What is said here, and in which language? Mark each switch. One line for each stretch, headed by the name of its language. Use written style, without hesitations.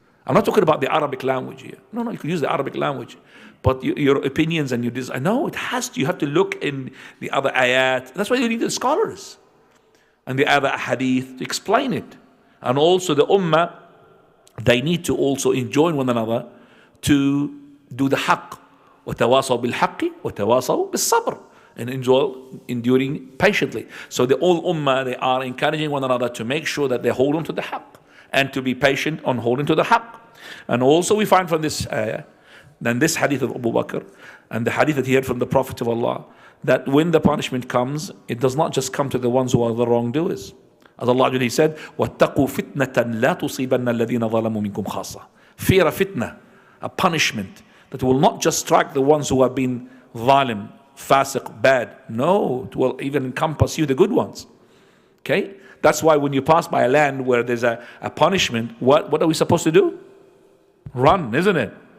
English: I'm not talking about the Arabic language here. No, you can use the Arabic language. But your opinions and your desire. No, you have to look in the other ayat. That's why you need the scholars and the other hadith to explain it. And also the ummah, they need to also enjoin one another to do the haqq.
Arabic: وَتَوَاصَوْا بِالْحَقِّ وَتَوَاصَوْا بِالصَّبْرِ,
English: and enduring patiently. So the all ummah, they are encouraging one another to make sure that they hold on to the haqq and to be patient on holding to the haqq. And also we find from this ayah, then this hadith of Abu Bakr and the hadith that he heard from the Prophet of Allah, that when the punishment comes, it does not just come to the ones who are the wrongdoers. As Allah He said,
Arabic: وَاتَّقُوا فِتْنَةً لَا تُصِيبَنَّ الَّذِينَ ظَلَمُوا مِنْكُمْ خَاصَّةً.
English: Fear a fitna, a punishment that will not just strike the ones who have been zalim, fasiq, bad. No, it will even encompass you, the good ones. Okay? That's why when you pass by a land where there's a punishment, what are we supposed to do? Run, isn't it?